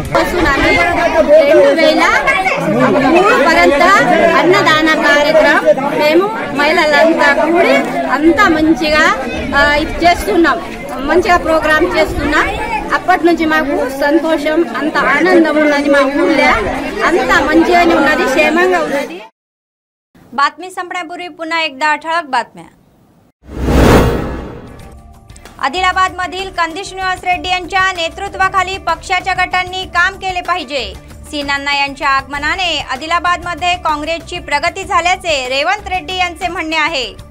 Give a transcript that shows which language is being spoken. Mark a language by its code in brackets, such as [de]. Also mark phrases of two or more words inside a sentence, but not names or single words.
[te] అన్నదాన కార్యక్రమం మేము మహిళలంతా కూడి అంతా మంచిగా ఇది చేస్తున్నాం. మంచిగా ప్రోగ్రామ్ చేస్తున్నాం. అప్పటి నుంచి మాకు సంతోషం, అంత ఆనందం ఉన్నది. మా ఊళ్ళో అంత మంచిగానే ఉన్నది, క్షేమంగా ఉన్నది. [mr] बातमी संपण्यापूर्वी पुन्हा एकदा ठळक बातम्या. आदिलाबाद मधील कंदिश निवास रेड्डी यांच्या नेतृत्वाखाली पक्षाच्या गटांनी काम केले पाहिजे. सीनांना यांच्या आगमनाने आदिलाबाद मध्ये काँग्रेसची प्रगती झाल्याचे रेवंत रेड्डी यांचे म्हणणे आहे.